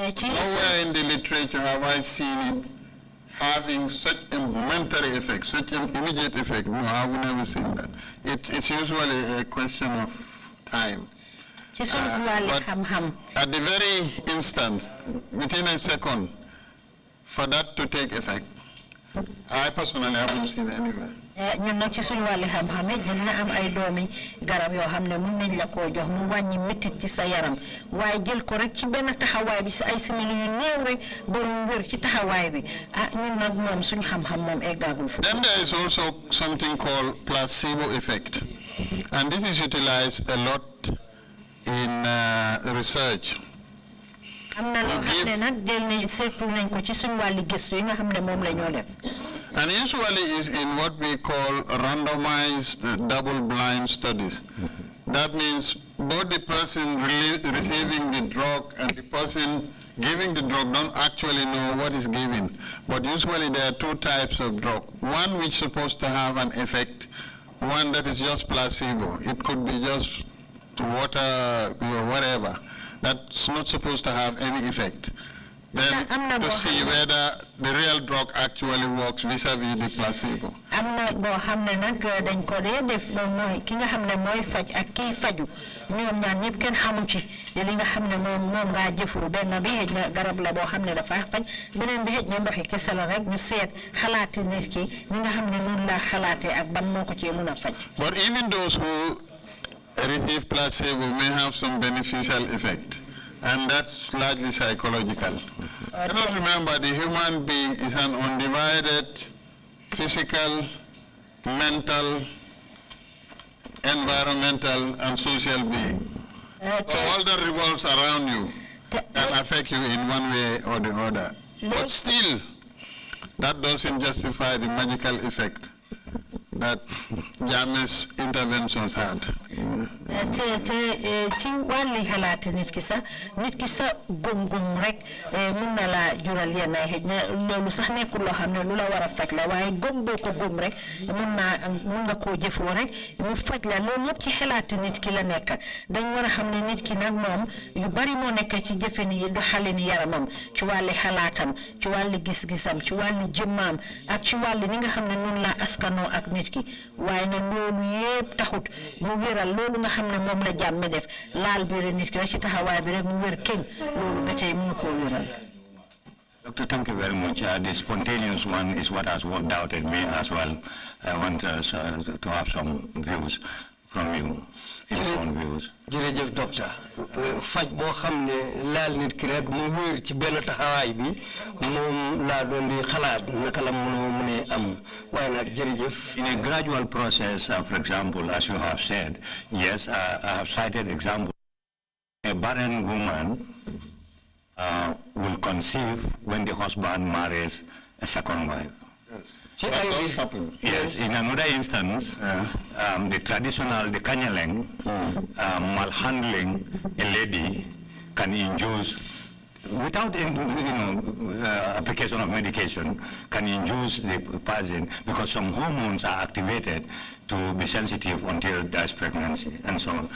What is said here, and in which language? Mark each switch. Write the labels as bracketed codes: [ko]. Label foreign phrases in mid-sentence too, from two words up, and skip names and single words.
[en] Nowhere in the literature have I seen it having such a momentary effect, such an immediate effect. No, I've never seen that. It's usually a question of time. But at the very instant, within a second, for that to take effect, I personally haven't seen anywhere. [wo] ñun nak ci suñu wàlli xam-xam dina am ay doomi garab yoo xam ne mun nañ la koo jox mu wàññi métit ci sa yaram waaye jël ko rek ci benn taxawaay bi si ay simili yu néew rek borom wér ci taxawaay bi ñun nag moom suñu xam-xam moom eggaagul fu. [en] Then there is also something called placebo effect, and this is utilized a lot in research. [wo] am na loo xam ne nag jël nañ seetlu nañ ko ci suñu wàlli gëstu yi nga xam ne moom la ñoo def. [en] And usually is in what we call randomized double-blind studies. That means both the person receiving the drug and the person giving the drug don't actually know what is given. But usually there are two types of drug. One which is supposed to have an effect, one that is just placebo. It could be just water or whatever. That's not supposed to have any effect. Then to see whether the real drug actually works vis-a-vis the placebo. [wo] Amna bo xamne nak dañ ko dé def moy ki nga xamne moy faj ak ki faju ñoom ñaan ñepp kenn xamu ci li nga xamne mom nga jëfu ben bi xej na garab la bo xamne dafa faj benen bi xej na ndoxi kessa la rek ñu sét xalaati nit ki ñi nga xamne non la xalaate ak ban moko ci mëna faj. [en] But even those who receive placebo may have some beneficial effect. And that's largely psychological. Let us remember the human being is an undivided physical, mental, environmental, and social being. So all that revolves around you can affect you in one way or the other. But still, that doesn't justify the magical effect that Jammeh's interventions had. [wo] ci wàlli xalaat nit ki sa gum rek mun na la jural yenn ay xëj na loolu sax nekkul loo xam ne lu la war a faj la waaye gum boo ko gum rek mun nga koo jëfoo rek mu faj la loolu yëpp ci xalaat nit ki la nekk dañ war a xam ne nit ki nag moom yu bari moo nekk ci jëfin yi doxalin yaramam ci wàlli xalaatam ci wàlli gis-gisam ci wàlli jëmmaam ak ci wàlli ni nga xam ne noonu la askanoo ak nit ki waaye na loolu yëpp taxut mu wéral loolu nga xam ne moom la jàmme def laal biir nit ki rek ci taxawaay bi rek mu wér kéng loolu ba tey mënu koo wéral. [en] Doctor, thank you very much. The spontaneous one is what has doubted me as well. I want to have some views from you. [wo] jërëjëf docteur faj boo xam ne laal nit ki rek mu wér ci benn taxawaay bi moom laa doon di xalaat naka la mënee am waaye nag jërëjëf. [en] In a gradual process, for example, as you have said, yes, I have cited example. A barren woman will conceive when the husband marries a second wife. That does happen. Yes, in another instance, the traditional, the Kanyaleng, malhandling a lady can induce, without application of medication, can induce the person because some hormones are activated to be sensitive until there's pregnancy and so on.